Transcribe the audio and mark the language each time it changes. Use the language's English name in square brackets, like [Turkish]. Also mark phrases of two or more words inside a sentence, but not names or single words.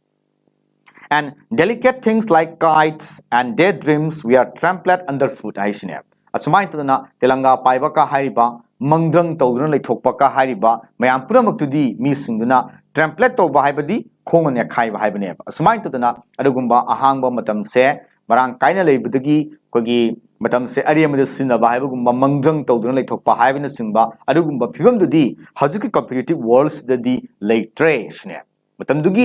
[English] and delicate things like kites and daydreams we are trampled underfoot [Manipuri] aisine asumai tuna telanga paiba ka haiba mangrang tawduna leithokpa ka hariba mayam puramak tudi mi singduna template to ba haibadi ꯈꯣꯡꯅ ꯈꯥꯏꯕ ꯍꯥꯏꯕꯅꯦꯕ ꯑꯁꯨꯃꯥꯏꯅ ꯇꯧꯗꯅ ꯑꯗꯨꯒꯨꯝꯕ ꯑꯍꯥꯡꯕ ꯃꯇꯝꯁꯦ ꯃꯔꯥꯡ ꯀꯥꯏꯅ ꯂꯩꯕꯗꯒꯤ ꯑꯩꯈꯣꯏꯒꯤ ꯃꯇꯝꯁꯦ ꯑꯔꯦꯝꯕꯗ ꯁꯤꯖꯤꯟꯅꯕ ꯍꯥꯏꯕꯒꯨꯝꯕ ꯃꯪꯗ꯭ꯔꯪ ꯇꯧꯗꯨꯅ ꯂꯩꯊꯣꯛꯄ ꯍꯥꯏꯕꯅꯆꯤꯡꯕ ꯑꯗꯨꯒꯨꯝꯕ ꯐꯤꯕꯝꯗꯨꯗꯤ ꯍꯧꯖꯤꯛꯀꯤ [English] competitive world [Manipuri] ꯂꯩꯇ꯭ꯔꯦ ꯁꯤꯅꯦ ꯃꯇꯝꯗꯨꯒꯤ